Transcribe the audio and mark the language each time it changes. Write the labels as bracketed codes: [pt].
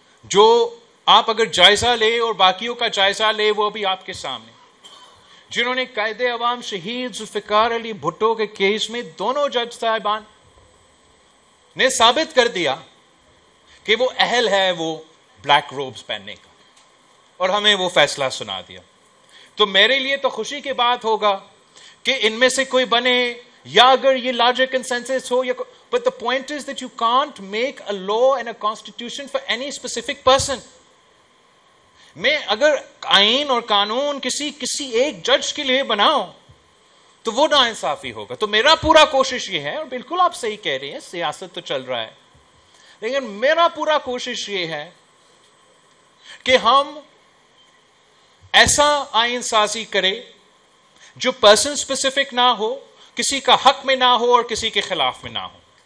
[ur] جو آپ اگر جائزہ لے اور باقیوں کا جائزہ لے وہ بھی آپ کے سامنے، جنہوں نے قائد عوام شہید ذوالفقار علی بھٹو کے کیس میں دونوں جج صاحبان نے ثابت کر دیا کہ وہ اہل ہے وہ بلیک روبز پہننے کا، اور ہمیں وہ فیصلہ سنا دیا. تو میرے لیے تو خوشی کی بات ہوگا کہ ان میں سے کوئی بنے، یا اگر یہ larger consensus ہو. [en] But the point is that you can't make a law and a constitution for any specific person. [ur] میں اگر آئین اور قانون کسی ایک جج کے لیے بناؤں تو وہ ناانصافی ہوگا. تو میرا پورا کوشش یہ ہے، اور بالکل آپ صحیح کہہ رہے ہیں سیاست تو چل رہا ہے، لیکن میرا پورا کوشش یہ ہے کہ ہم ایسا آئین سازی کرے جو پرسن اسپیسیفک نہ ہو، کسی کا حق میں نہ ہو اور کسی کے خلاف میں نہ ہو.